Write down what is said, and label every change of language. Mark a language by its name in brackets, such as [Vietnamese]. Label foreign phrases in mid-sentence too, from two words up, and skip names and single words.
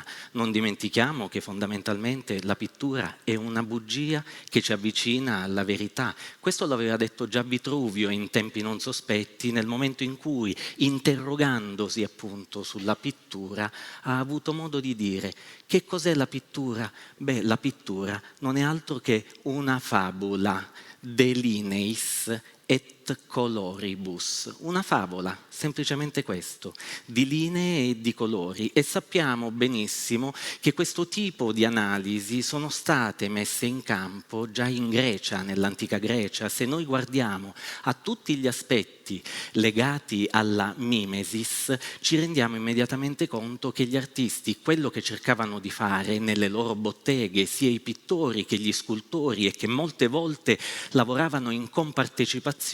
[Italian] Non dimentichiamo che fondamentalmente la pittura è una bugia che ci avvicina alla verità. Questo l'aveva detto già Vitruvio in tempi non sospetti, nel momento in cui, interrogandosi appunto sulla pittura, ha avuto modo di dire: che cos'è la pittura? Beh, la pittura non è altro che una fabula, [Latin] de lineis et coloribus, [Italian] una favola, semplicemente questo, di linee e di colori. E sappiamo benissimo che questo tipo di analisi sono state messe in campo già in Grecia, nell'antica Grecia. Se noi guardiamo a tutti gli aspetti legati alla mimesis, ci rendiamo immediatamente conto che gli artisti quello che cercavano di fare nelle loro botteghe, sia i pittori che gli scultori, e che molte volte lavoravano in compartecipazione,